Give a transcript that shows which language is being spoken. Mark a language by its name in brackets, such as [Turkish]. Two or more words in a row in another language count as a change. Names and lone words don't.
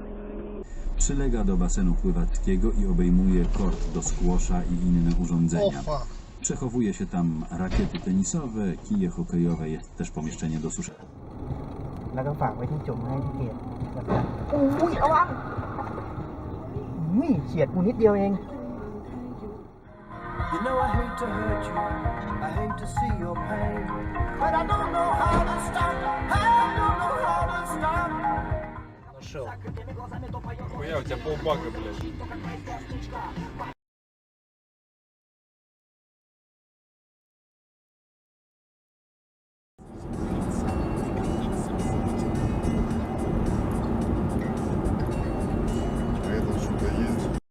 [Polish] Przylega do basenu pływackiego i obejmuje kort do squasha i inne urządzenia. Przechowuje się tam rakiety tenisowe, kije hokejowe, jest też pomieszczenie do suszenia. [Thai] แล้วก็ฝากไว้ที่จุ่มให้ที่เกศนะครับอุ้ยระวังเฉียดกูนิดเดียวเอง [English] You know I hate to hurt you, I hate to see your pain, but I don't know how to stop, I don't know how to stop. [Russian] Нашел. Хуя, у тебя полбака, блядь. А это что-то есть?